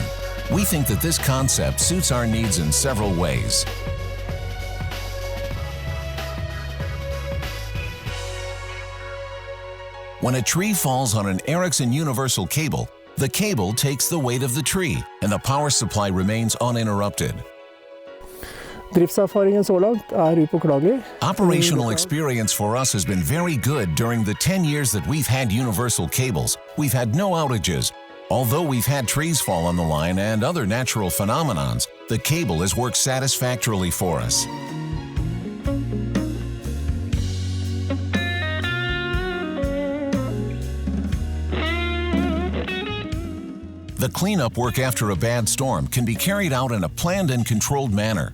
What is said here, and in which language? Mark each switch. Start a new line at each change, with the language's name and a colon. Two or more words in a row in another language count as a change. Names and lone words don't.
English: We think that this concept suits our needs in several ways. When a tree falls on an Ericsson universal cable, The cable takes the weight of the tree, and the power supply remains uninterrupted.
Norwegian: Driftserfaringen så langt upåklagelig.
English: Operational experience for us has been very good during the 10 years that we've had universal cables. We've had no outages. Although we've had trees fall on the line and other natural phenomenons, the cable has worked satisfactorily for us. The cleanup work after a bad storm can be carried out in a planned and controlled manner.